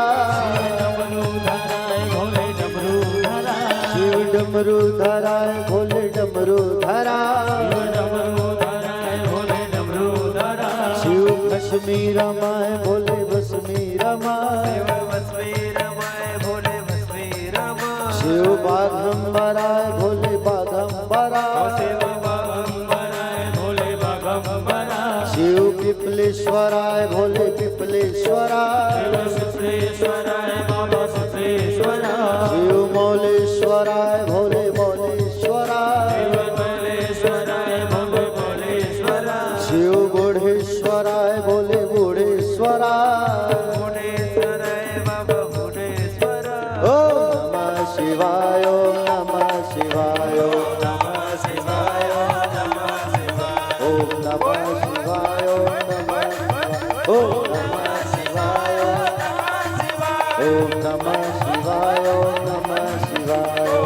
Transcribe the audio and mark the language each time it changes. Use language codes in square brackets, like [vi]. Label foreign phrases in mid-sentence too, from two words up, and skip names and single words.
[hi] डमरूधराय भोले डमरूधरा, शिव डमरू धराय भोले डमरू धरा, डमरूधराय भोले डमरूधरा, शिव भस्मी रमाय भोले भस्मी रमाय, भस्मे रमाय भोले भस्मे रमाय, शिव बाघंबराय भोले बाघंबरा, शिव बागंबराय भोले बागंबरा, शिव पिपलेश्वराय भोले पिपलेश्वरा, सिद्धेश्वराय बाबा सिद्धेश्वरा, शिव मौलेश्वराय भोले मौलेश्वरा, शिव मलेश्वराय भोले भोलेश्वरा, शिव बुढ़ेश्वराय भोले बुढ़ेश्वरा, भुवनेश्वराय बाबा भुवनेश्वरा, [sa] ओम नमः शिवाय ओम नमः शिवाय ओम नमः शिवाय नमः शिवाय ओम नमः शिवाय ओम नमः शिवाय ओम नमः शिवाय ओम नमः शिवाय